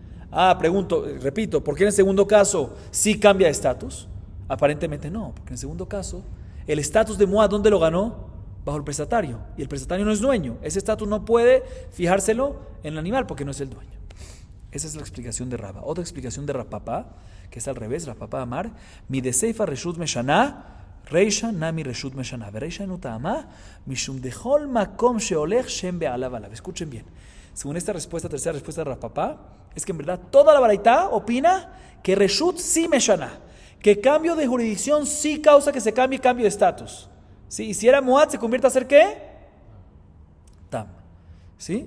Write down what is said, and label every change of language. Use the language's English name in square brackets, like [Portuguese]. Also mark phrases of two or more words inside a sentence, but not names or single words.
[Spanish] Repito, ¿por qué en el segundo caso sí cambia de estatus? Aparentemente no, porque en el segundo caso, el estatus de Moad, ¿dónde lo ganó? Bajo el prestatario. Y el prestatario no es dueño. Ese estatus no puede fijárselo en el animal porque no es el dueño. Esa es la explicación de Rabba. Otra explicación de Rapapá, que es al revés, Rapapá Amar, [Aramaic] מי ד סיפא רשות משנה רישא נמי רשות משנה ורישא נתמה, משום דכל מקום שהולך שם בעליו עליו. [Spanish] Escuchen bien. Según esta respuesta, tercera respuesta de Rapapá, es que en verdad toda la baraitá opina que Reshut sí Meshana, que cambio de jurisdicción sí causa que se cambie cambio de estatus. ¿Sí? Y si era Moad, ¿se convierte a ser qué? Tam. ¿Sí?